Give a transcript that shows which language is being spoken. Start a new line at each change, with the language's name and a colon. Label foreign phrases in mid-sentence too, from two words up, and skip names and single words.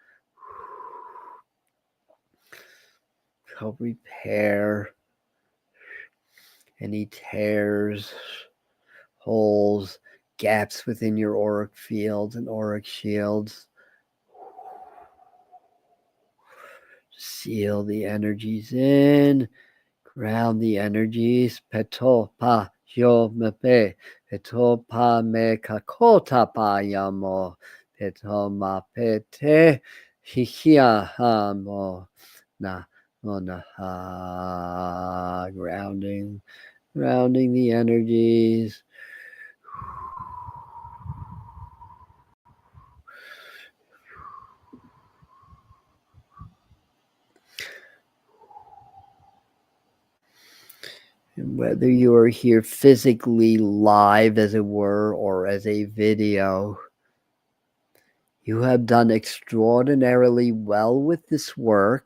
English: Help repair any tears, holes, gaps within your auric fields and auric shields. Seal the energies in, ground the energies. Peto pa yo mepe, peto pa me kakota pa yamo, peto ma pete hihia hamo na mona ha. Grounding the energies. And whether you are here physically live, as it were, or as a video, you have done extraordinarily well with this work.